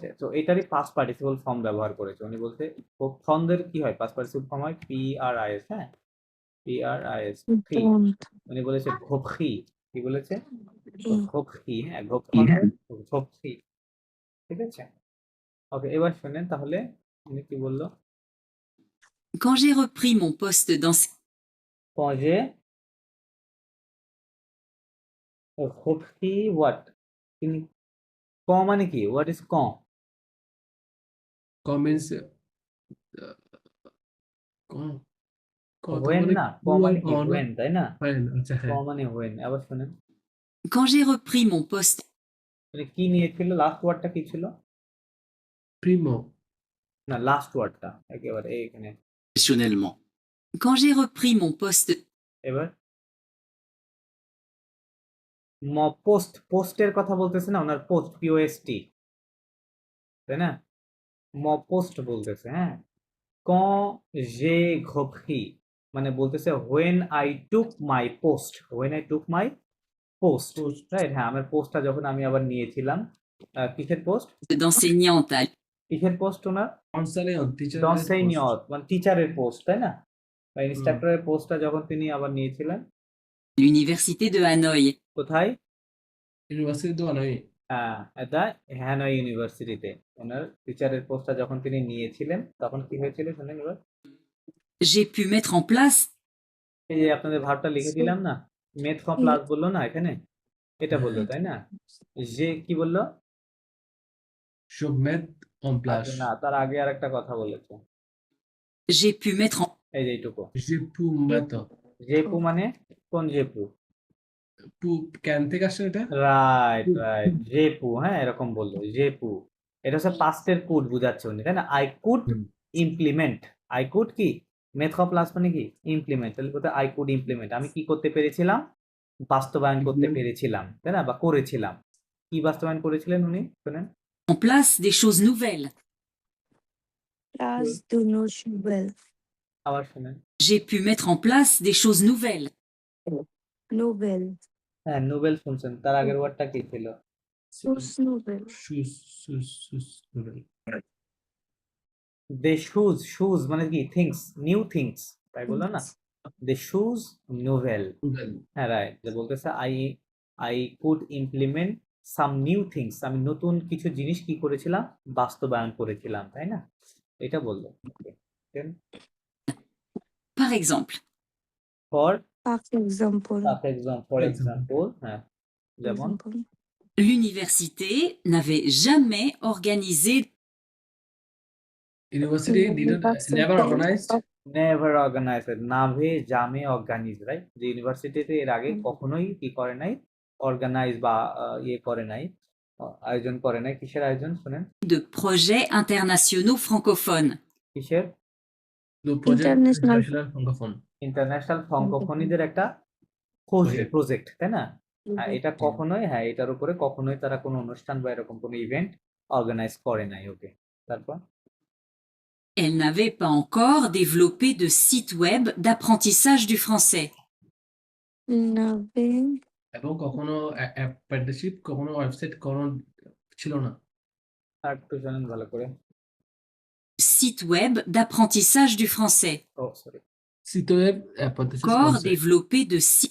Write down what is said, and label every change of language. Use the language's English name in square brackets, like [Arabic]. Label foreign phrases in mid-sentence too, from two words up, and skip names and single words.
[Bangla] তো এটারই [English] past participle form [Bangla] ব্যবহার করেছে উনি, বলতে হোপখনদের কি হয়? [English] past participle form [Bangla] হয় [English] P R I S, [Bangla] হ্যাঁ, [English] P R I S, [Bangla] খি। [English] Don't. [Bangla] উনি বলেছে ঘোপখি, কি বলেছে? E. ঘোপখি, হ্যাঁ, ঘোপখনদের ঘোপখি, ঠিক আছে? ওকে, এবার শোনেন তাহলে উনি কি বললো। [French] Quand j'ai repris mon poste d'enseignante quand j'ai repris [Bangla] হোয়াট, তিনি ক মানে কি? [English] what is quand? [Bangla] comments কত [English] হোয়েন [Bangla] মানে না, ক [English] who [Bangla] মানে [English] or [Bangla] কি? [English] on [Bangla] হোয়েন, তাই না? fine আচ্ছা [French] ক [Bangla] হ্যাঁ মানে হোয়েন। আবার শোনেন, [French] Quand j'ai repris mon poste [Bangla] মানে কি নিয়েছিল? [English] last wordটা [Bangla] কি ছিল? primo না, [English] last wordটা [Bangla] একেবারে এখানে। [French] Professionnellement. Quand j'ai repris mon poste [Bangla] এবার পোস্ট, পোস্টের কথা বলতেছে না, ওনার পোস্ট, পিওএসটি, তাই না? পোস্ট বলতেছে, হ্যাঁ। [French] quand j'ai repris [Bangla] মানে বলতেছে [English] when I took my post, when I took my post, post রাইট? [Bangla] হ্যাঁ, আমার পোস্টটা যখন আমি আবার নিয়েছিলাম। কিসের পোস্ট? [French] d'enseignante à [Bangla] কিসের পোস্ট ওনার? [English] enseignant teacher post [Bangla] d'enseignant মানে টিচারের পোস্ট, তাই না? বা হুম ইনস্ট্রাক্টরের পোস্টটা যখন তিনি আবার নিয়েছিলেন, [French] l'université de Hanoï. [Bangla] কোথায়? ইউনিভার্সিটি তো নয় দ্য হ্যানয় ইউনিভার্সিটিতে ওনার টিচারের পোস্টটা যখন তিনি নিয়েছিলেন, তখন কি হয়েছিল শুনেন এবার। [French] J'ai pu mettre en place [Bangla] এই যে আপনাদের ভার্বটা লিখে দিলাম না, [French] met en place [Bangla] বললো না এখানে, এটা বললো, তাই না? যে কি বললো? [French] je mets en place [Bangla] আচ্ছা, না, তার আগে আর একটা কথা বলেছে, [French] j'ai pu mettre en [Bangla] এই যে এইটুকু। [French] je peux mettre [Bangla] জেপু মানে কোন জেপু? পু ক্যান থেকে আসছে এটা [English] right right, [Bangla] জেপু, হ্যাঁ, এরকম বললো, জেপু। এটা হচ্ছে পাস্টের কুড বুঝাচ্ছে উনি, তাই না? [English] I could implement, I could কি? [French] met place [Bangla] মানে কি? [English] ইমপ্লিমেন্ট। [Bangla] তাহলে কোথায় [English] I could implement, [Bangla] আমি কি করতে পেরেছিলাম? বাস্তবায়ন করতে পেরেছিলাম, তাই না? বা করেছিলাম। কি বাস্তবায়ন করেছিলেন উনি, শোনেন। [French] place des choses nouvelles. Place de Nouvelle. [Bangla] আবার শোনেন। [French] J'ai pu mettre en place des choses nouvelles. Nouvelle. [Bangla] হ্যাঁ, নোবেল শুনছেন, তার আগের ওয়ার্ডটা কি ছিল? [French] Sus Nouvelle. des choses, [Bangla] শুজ মানে কি? [English] things, new things, [Bangla] তাই বললো না? [French] des choses nouvelles, [Bangla] হ্যাঁ, রাইট। যে বলতেছে [English] I I could implement some new things, [Bangla] আমি নতুন কিছু জিনিস কি করেছিলাম? বাস্তবায়ন করেছিলাম, তাই না? এটা বললো। [French] Par exemple, [English] ফর [French] Par exemple. [English] for example, [Bangla] হ্যাঁ, যেমন [French] l'université n'avait jamais organisé [English] University didn't never organized. never organized, [French] n'avait jamais organisé, রাইট? [Bangla] যে ইউনিভার্সিটিতে এর আগে কখনোই কি করে নাই, অর্গানাইজ বা ইয়ে করে নাই, আয়োজন করে নাই। কিসের আয়োজন শুনেন? [French] de projets internationaux francophones. [Bangla] কিসের? [English] The project International. International Francophone. international francophoneদের [Bangla] একটা প্রজেক্ট, তাই না? হ্যাঁ, এটা কখনোই, হ্যাঁ, এটার উপরে কখনোই তারা কোনো অনুষ্ঠান বা এরকম কোনো ইভেন্ট অর্গানাইজ করে নাই। ওকে, তারপর? [French] Elle n'avait pas encore développé de site web d'apprentissage du français. নাভে [Bangla] এবং কখনো অ্যাপ্রেন্টিসশিপ, কখনো ওয়েবসাইট কখনো ছিল না। আর একটু জানেন ভালো করে। [French] Site web d'apprentissage du français. [English] oh sorry, [French] Site web অ্যাপ্রেন্টিসশিপ Encore développé de site.